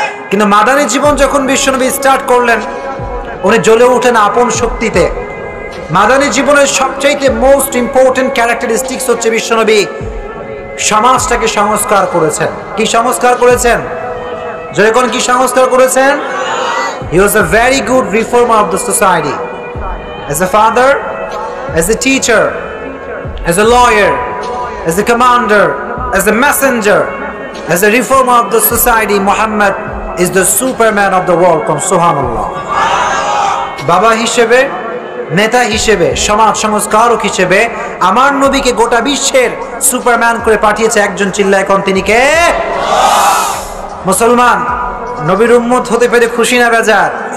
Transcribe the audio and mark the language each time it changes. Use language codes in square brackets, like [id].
[bn] কিন্তু মাদানী জীবন যখন বিশ্বনবী স্টার্ট করলেন, উনি জ্বলে উঠেন আপন শক্তিতে। মাদানী জীবনের সবচাইতে [en] most important characteristics [bn] হচ্ছে বিশ্বনবী সমাজটাকে সংস্কার করেছেন। কি সংস্কার করেছেন? যখন কি সংস্কার করেছেন? [en] He was a very good reformer of the society. As a father, as a teacher, as a lawyer, as a commander, as a messenger, as a reformer of the society, Muhammad is the superman of the world. Come subhanallah. [bn] বাবা হিসেবে, নেতা হিসেবে, সমাজ সংস্কারক হিসেবে আমার নবীকে গোটা বিশ্বের সুপারম্যান করে পাঠিয়েছে একজন। চিল্লায় কোন তিনি কে? মুসলমান নবীর উম্মত হতে পেরে খুশি না বেজার?